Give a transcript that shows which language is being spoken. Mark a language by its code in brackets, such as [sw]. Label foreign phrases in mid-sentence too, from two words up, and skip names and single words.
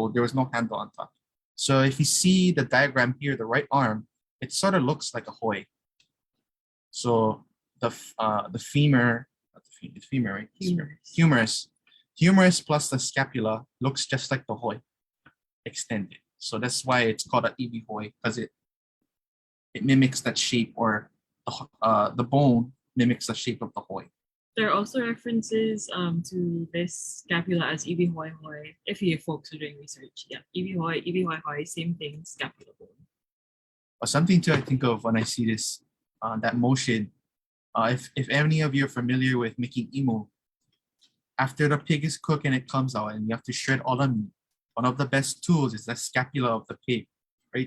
[en] There was no handle on top. So if you see the diagram here, the right arm, it sort of looks like a hoi. So the femur, not the femur, right? Humerus plus the scapula looks just like the hoi extended. So that's why it's called an [haw] iwi hoi, [en] because it mimics that shape, or the bone mimics the shape of the hoi. There are also references to this scapula as [haw] iwi hoi hoi. [en] If you folks are doing research, yeah, [haw] iwi hoi hoi, [en] same thing, scapula bone. Something to I think of when I see this, that motion. If any of you are familiar with making imu, after the pig is cooked and it comes out and you have to shred all the meat, one of the best tools is the scapula of the pig, right?